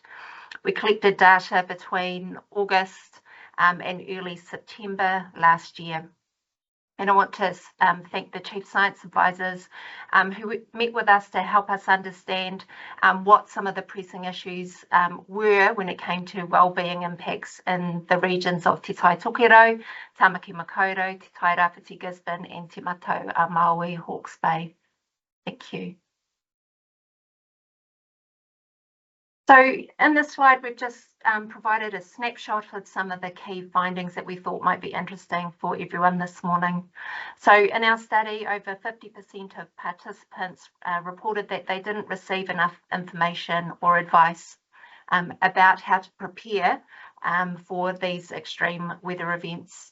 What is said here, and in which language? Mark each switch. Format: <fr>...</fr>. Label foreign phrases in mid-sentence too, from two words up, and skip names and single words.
<en>We collected data between August and early September last year. And I want to thank the Chief Science Advisors who met with us to help us understand what some of the pressing issues were when it came to wellbeing impacts in the regions of Te Tai Tokerau, Tamaki Makaurau, Te Tai Rāwhiti Gisborne and Te Matau Maui Hawke's Bay. Thank you. So in this slide, we've just provided a snapshot of some of the key findings that we thought might be interesting for everyone this morning. So in our study, over 50% of participants reported that they didn't receive enough information or advice about how to prepare for these extreme weather events.</en>